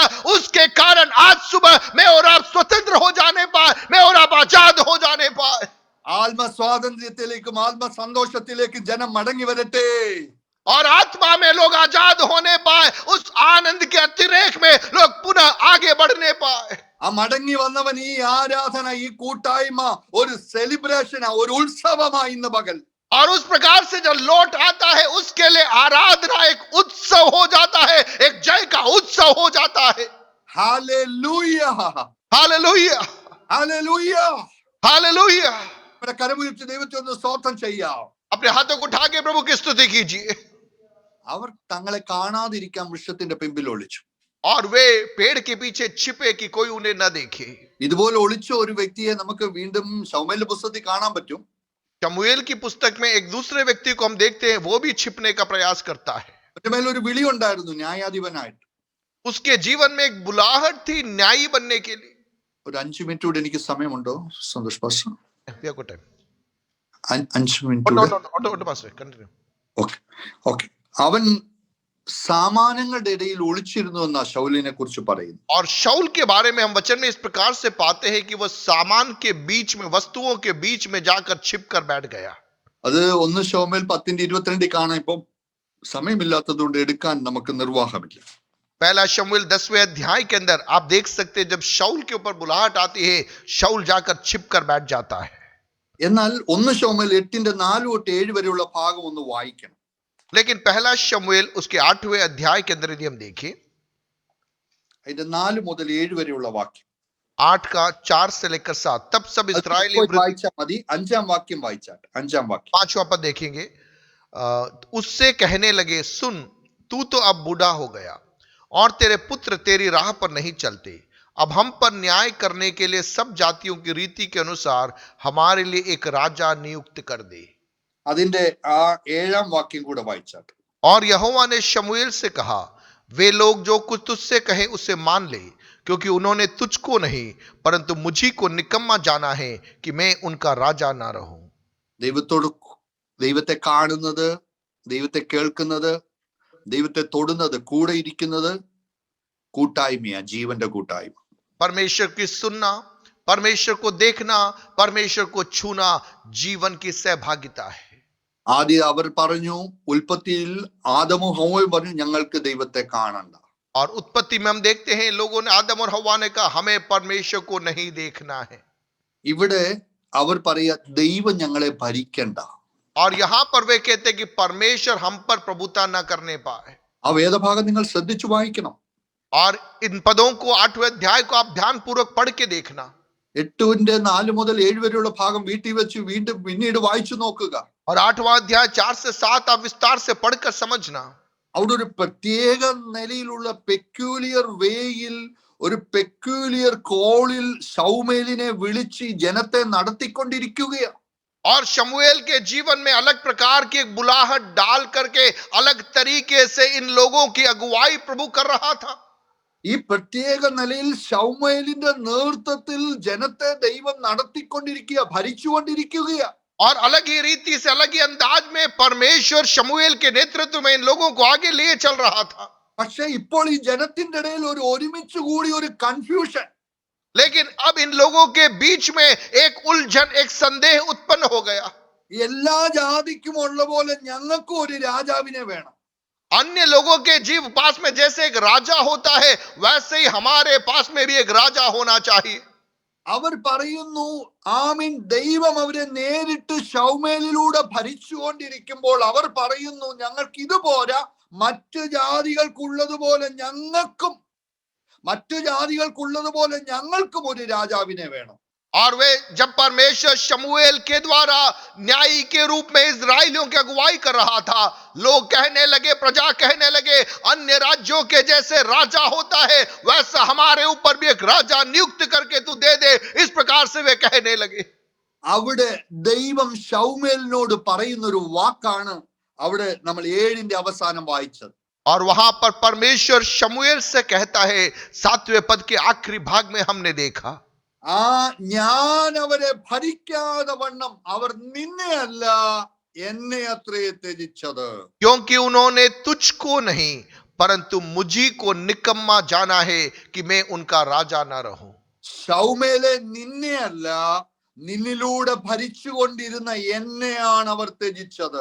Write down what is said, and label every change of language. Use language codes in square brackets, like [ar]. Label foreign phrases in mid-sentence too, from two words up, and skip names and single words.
[hi] उसके कारण आज सुबह मैं और आप स्वतंत्र हो जाने पाए, मैं और आप आजाद हो जाने पाए. [ml] ആത്മ സ്വാതന്ത്ര്യത്തിലേക്കും ആത്മ സന്തോഷത്തിലേക്കും ജനം മടങ്ങി വരട്ടെ. [hi] और आत्मा में लोग आजाद होने पाए, उस आनंद के अतिरेक में लोग पुनः आगे बढ़ने पाए. [ml] ആ മടങ്ങി വന്നവൻ ഈ ആരാധന, ഈ കൂട്ടായ്മ ഒരു സെലിബ്രേഷനാ, ഒരു ഉത്സവമായി ഇന്ന് പകൽ. [hi] और उस प्रकार से जब लौट आता है, उसके लिए आराधना एक उत्सव हो जाता है, एक जय का उत्सव हो जाता है. [ml] ഹല്ലേലൂയ, [hi] हालेलुया, [ml] ഹല്ലേലൂയ. [hi] हालेलुया. [ml] നമ്മുടെ കരമുയർത്തി ദൈവത്തെ ഒന്ന് സ്തോത്രം ചെയ്യാം. [hi] अपने हाथों को उठा के प्रभु की स्तुति कीजिए. [ml] അവർ തങ്ങളെ കാണാതിരിക്കാൻ വൃക്ഷത്തിന്റെ പിമ്പിൽ ഒളിച്ചു. [hi] और वे पेड़ के पीछे छिपे कि कोई उन्हें न देखे. [ml] ഇതുപോലെ ഒളിച്ച ഒരു വ്യക്തിയെ നമുക്ക് വീണ്ടും ശമൂവേലിന്റെ പുസ്തകത്തിൽ കാണാൻ പറ്റും. [hi] शमूएल की पुस्तक में एक दूसरे व्यक्ति को हम देखते हैं, वो भी छिपने का प्रयास करता है. [ml] അവന്റെ മേലൊരു വിളി ഉണ്ടായിരുന്നു, ന്യായാധിപനായിട്ട്. [hi] उसके जीवन में एक बुलाहट थी न्यायी बनने के लिए. [ml] ഒരു 5 മിനിറ്റ് കൂടെ എനിക്ക് സമയമുണ്ടോ സന്തോഷ് പാസ്റ്റർ? [en] We have got time. [ml] 5 മിനിറ്റ് കൂടെ. [en] Continue. [ml] ഓക്കെ. അവൻ സാമാനങ്ങളുടെ ഇടയിൽ ഒളിച്ചിരുന്നു എന്നാ ശൗലിനെ കുറിച്ച് പറയുന്നു. [hi] और शाऊल के बारे में हम वचन में इस प्रकार से पाते हैं कि वह सामान के बीच में, वस्तुओं के बीच में जाकर छिप कर बैठ गया. [ml] അത് 1 ശമൂവേൽ 10:22 കാണാം. ഇപ്പം സമയമില്ലാത്തതുകൊണ്ട് എടുക്കാൻ നമുക്ക് നിർവാഹമില്ല. [hi] पहला शमूएल 10वें अध्याय के अंदर आप देख सकते हैं, जब शाऊल के ऊपर बुलाहट आती है, शाऊल जाकर छिप कर बैठ जाता है. [ml] എന്നാൽ 1 ശമൂവേൽ 8:4 തൊട്ട് 7 വരെയുള്ള ഭാഗം ഒന്ന് വായിക്കണം. [hi] लेकिन पहला शमूएल उसके 8वें अध्याय के अंदर यदि हम देखें, [ml] അതിന്റെ 4 മുതൽ 7 വരെയുള്ള വാക്യം [hi] 8 का 4 से लेकर 7, तब सब इस्राएली [ml] വായിച്ചാൽ മതി. 5-ാം വാക്യം വായിച്ചാട്ടെ. 5-ാം വാക്യം. [hi] 5वां पद देखेंगे. उससे कहने लगे, सुन, तू तो अब बूढ़ा हो गया और तेरे पुत्र तेरी राह पर नहीं चलते. अब हम पर न्याय करने के लिए सब जातियों की रीति के अनुसार हमारे लिए एक राजा नियुक्त कर दे. [ml] അതിന്റെ ആ 7-ാം വാക്യം കൂടെ വായിച്ചാട്ടെ. [hi] और यहोवा ने शमूएल से कहा, वे लोग जो कुछ तुझसे कहे उसे मान ले, क्योंकि उन्होंने तुझको नहीं परंतु मुझी को निकम्मा जाना है कि मैं उनका राजा ना रहूं. [ml] ദൈവത്തെ കാണുന്നത്, ദൈവത്തെ കേൾക്കുന്നത്, ദൈവത്തെ തൊടുന്നത്, കൂടെ ഇരിക്കുന്നത് കൂട്ടായ്മയാ, ജീവന്റെ കൂട്ടായ്മ. [hi] परमेश्वर की सुनना, परमेश्वर को देखना, परमेश्वर को छूना जीवन की सहभागिता है. [ml] ആദ്യം അവർ പറഞ്ഞു, ഉൽപ്പത്തിയിൽ ആദമും ഹവ്വയും പറഞ്ഞു ഞങ്ങൾക്ക് ദൈവത്തെ കാണണ്ട. [hi] और उत्पत्ति में हम देखते हैं लोगों ने, आदम और हव्वा ने कहा हमें परमेश्वर को नहीं देखना है. [ml] ഇവിടെ അവർ പറയാ ദൈവം ഞങ്ങളെ ഭരിക്കണ്ട. [hi] और यहां पर वे कहते हैं कि परमेश्वर हम पर प्रभुता न करने पाए. [ml] ആ വേദഭാഗം നിങ്ങൾ ശ്രദ്ധിച്ചു വായിക്കണം. [hi] और इन पदों को 8वें अध्याय को आप ध्यान पूर्वक पढ़ के देखना. [ml] 8:4 മുതൽ 7 വരെയുള്ള ഭാഗം വീട്ടിൽ വെച്ച് പിന്നീട് വായിച്ചു നോക്കുക. [hi] और 8वां अध्याय 4 से 7 आप विस्तार से पढ़कर समझना. [ml] അവിടെ ഒരു പ്രത്യേക നിലയിലുള്ള [en] peculiar way, [ml] ഒരു [en] peculiar call [ml] ശൗമേലിനെ വിളിച്ച് ജനത്തെ നടത്തിക്കൊണ്ടിരിക്കുകയാണ്. [hi] और शमूएल के जीवन में अलग प्रकार की एक बुलाहट डाल करके अलग तरीके से इन लोगों की अगुवाई प्रभु कर रहा था. [ml] ഈ പ്രത്യേക നിലയിൽ ശൗമേലിന്റെ നേതൃത്വത്തിൽ ജനത്തെ ദൈവം നടത്തിക്കൊണ്ടിരിക്കുക, ഭരിച്ചുകൊണ്ടിരിക്കുകയാണ്. [hi] और अलग ही रीति से, अलग ही अंदाज में परमेश्वर शमूएल के नेतृत्व में इन लोगों को आगे लिए चल रहा था. [ml] പക്ഷെ ഇപ്പോൾ ഈ ജനത്തിന്റെ ഇടയിൽ ഒരു ഒരുമിച്ച് കൂടി ഒരു കൺഫ്യൂഷൻ. [hi] लेकिन अब इन लोगों के बीच में एक उलझन, एक संदेह उत्पन्न हो गया. [ml] എല്ലാ ജാതിക്കും ഉള്ള പോലെ ഞങ്ങൾക്കും ഒരു രാജാവിനെ വേണം. [hi] अन्य लोगों के जीव पास में जैसे एक राजा होता है, वैसे ही हमारे पास में भी एक राजा होना चाहिए. [ml] അവർ പറയുന്നു, ആമീൻ, ദൈവം അവരെ നേരിട്ട് ശൗമേലിലൂടെ ഭരിച്ചുകൊണ്ടിരിക്കുമ്പോൾ അവർ പറയുന്നു ഞങ്ങൾക്ക് ഇതുപോരാ, മറ്റു ജാതികൾക്കുള്ളതുപോലെ ഞങ്ങൾക്കും ഒരു രാജാവിനെ വേണം. [hi] और वे जब परमेश्वर शमूएल के द्वारा न्यायी के रूप में इजराइलियों की अगुवाई कर रहा था, लोग कहने लगे, प्रजा कहने लगे, अन्य राज्यों के जैसे राजा होता है वैसा हमारे ऊपर भी एक राजा नियुक्त करके तू दे दे. इस प्रकार से वे कहने लगे. [ml] അവിടെ ദൈവം ശൗമേലിനോട് പറയുന്നൊരു വാക്കാണ് അവിടെ നമ്മൾ 7ന്റെ അവസാനം വായിച്ചത്. [hi] और वहां पर परमेश्वर शमूएल से कहता है, 7वें पद के आखिरी भाग में हमने देखा, [ml] ഞാൻ അവരെ ഭരിക്കാതെ വണ്ണം അവർ നിന്നെ അല്ല എന്നെ അത്രേ ത്യജിച്ചത്. [hi] क्योंकि उन्होंने तुझको नहीं परंतु मुझी को निकम्मा जाना है कि मैं उनका राजा न रहूं. [ml] ശൗമേലെ, നിന്നെ അല്ല, നിന്നിലൂടെ ഭരിച്ചുകൊണ്ടിരുന്ന എന്നെയാണ് അവർ ത്യജിച്ചത്.